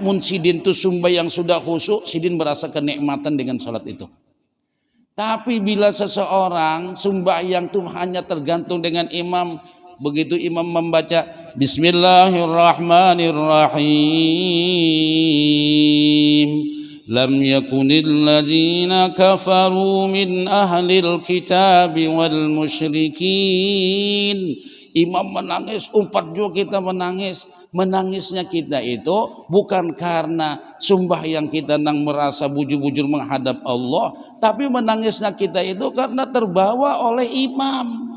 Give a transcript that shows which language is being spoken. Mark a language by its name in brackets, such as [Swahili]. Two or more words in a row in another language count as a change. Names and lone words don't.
[Banjar] Mun sidin tu sembahyang sudah khusyuk, sidin merasa kenikmatan dengan salat itu. Tapi bila seseorang sembahyang tu hanya tergantung dengan imam, begitu imam membaca Bismillahirrahmanirrahim. [Arabic] Lam yakunil ladzina kafaru min ahlil kitab wal musyrikin. [Banjar] Imam menangis, umpat juga kita menangis. Menangisnya kita itu bukan karena sembahyang kita nang merasa bujur-bujur menghadap Allah, tapi menangisnya kita itu karena terbawa oleh imam.